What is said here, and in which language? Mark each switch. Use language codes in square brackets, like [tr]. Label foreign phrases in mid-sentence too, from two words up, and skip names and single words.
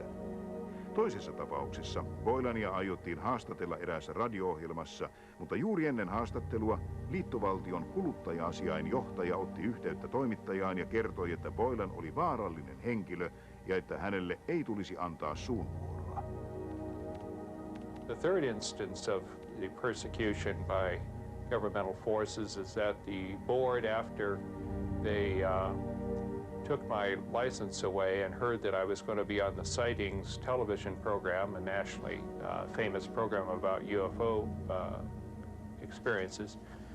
[fi] Toisessa tapauksessa Boylania aiottiin haastatella eräässä radio-ohjelmassa, mutta juuri ennen haastattelua liittovaltion kuluttaja-asiain johtaja otti yhteyttä toimittajaan ja kertoi, että Boylan oli vaarallinen henkilö ja että hänelle ei tulisi antaa suunvuoroa. [en] The third instance of the persecution by governmental forces is that the board, after they took my license away and heard that I was going to be on the Sightings television program, a nationally famous program about UFO experiences,